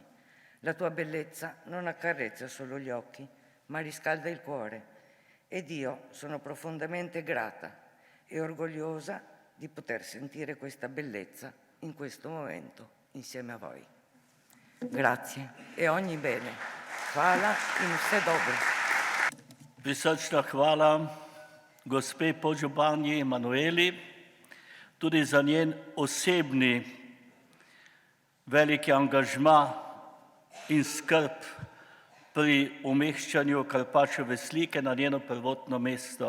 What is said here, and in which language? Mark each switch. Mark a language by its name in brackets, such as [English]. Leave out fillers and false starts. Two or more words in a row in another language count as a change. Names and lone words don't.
[Italian] La tua bellezza non accarezza solo gli occhi, ma riscalda il cuore. Ed io sono profondamente grata e orgogliosa di poter sentire questa bellezza in questo momento insieme a voi. Grazie e ogni bene. [Slovenian] Hvala in vse dobro. Prisrčna hvala gospe podžupanji Emanueli, tudi za njen osebni veliki angažma in skrb pri umeščanju Karpačeve slike na njeno prvotno mesto.